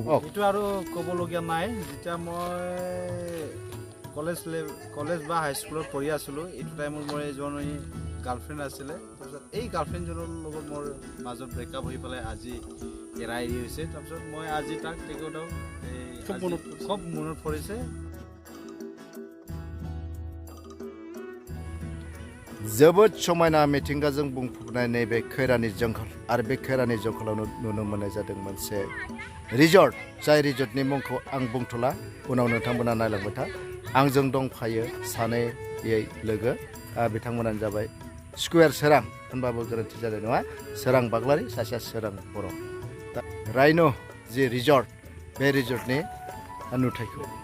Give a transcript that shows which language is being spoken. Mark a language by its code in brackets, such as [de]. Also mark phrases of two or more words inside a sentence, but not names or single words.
[as] এইটো আৰু ক'বলগীয়া নাই যেতিয়া মই কলেজ বা হাইস্কুলত পঢ়ি আছিলোঁ এইটো টাইমত মোৰ এজনী গাৰ্লফ্ৰেণ্ড আছিলে তাৰপিছত এই গাৰ্লফ্ৰেণ্ডজনৰ লগত মোৰ মাজত ব্ৰেকআপ হৈ পেলাই আজি এৰাই হৈছে তাৰপিছত মই আজি তাক তেখেতক খুব মনত পৰিছে [brx] जोबोद समायना मिथिंगाजों बुंफबनाय नैबे खैरानि जंगल आरो बे खैरानि जंगलावनो नुनो मोननाय जादों मोनसे रिजर्ट जाय रिजर्टनि मुंखौ आं बुंथ'ला उनाव नोंथांमोना नायलांबाय था आंजों दंफायो सानैयै लोगो बिथांमोनानो जाबाय स्कुवेर सोरां होनबाबो गोरोन्थि जानाय नङा सोरां बाग्लारि सासेया सोरां बर' दा राइन' जि रिजर्ट बे रिजर्टनि नुथायखौ